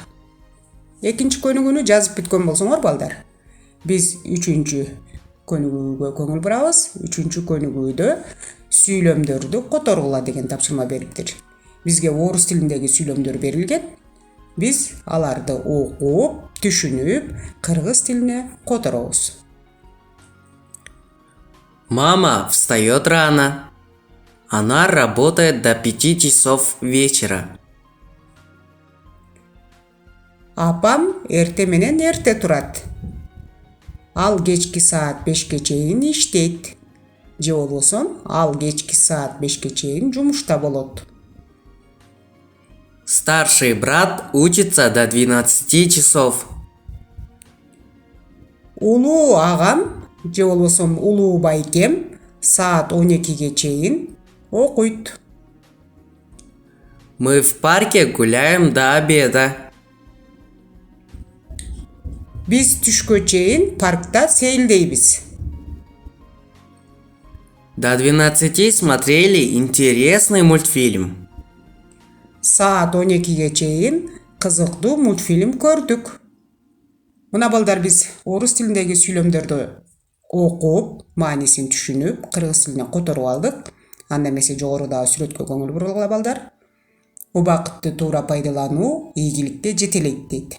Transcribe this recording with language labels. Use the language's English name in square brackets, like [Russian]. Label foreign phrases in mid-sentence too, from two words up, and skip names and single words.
[Kyrgyz] Экинчи көнүгүүнү жазып бүткөн болсоңор балдар, биз үчүнчү көнүгүүгө көңүл бурабыз. Үчүнчү көнүгүүдө сүйлөмдөрдү которгула деген тапшырма бериптир. Бизге орус тилиндеги сүйлөмдөр берилген. Биз аларды окуп, түшүнүп, кыргыз тилине которобуз. [Russian] Мама встает рано. Она работает до 5 часов вечера. [Kyrgyz] Апам эрте менен эрте турат. Ал кечки саат 5'ке чейин иштейт. Же болбосо ал кечки саат 5'ке чейин жумушта болот. [Russian] Старший брат учится до 12 часов. [Kyrgyz] Улуу агам же болбосо улуу байкем саат 12'ге чейин окуйт. [Russian] Мы в парке гуляем до обеда. [Kyrgyz] Биз түшкө чейин паркта сейилдейбиз. [Russian] До 12 смотрели интересный мультфильм. [Kyrgyz] Саат 12'ге чейин кызыктуу мультфильм көрдүк. Мына балдар, биз орус тилиндеги сүйлөмдөрдү окуп, маанисин түшүнүп, кыргыз тилине которуп алдык. Анда эмесе жогорудагы сүрөткө көңүл бургула балдар. Убакытты туура пайдалануу ийгиликке жетелейт дейт.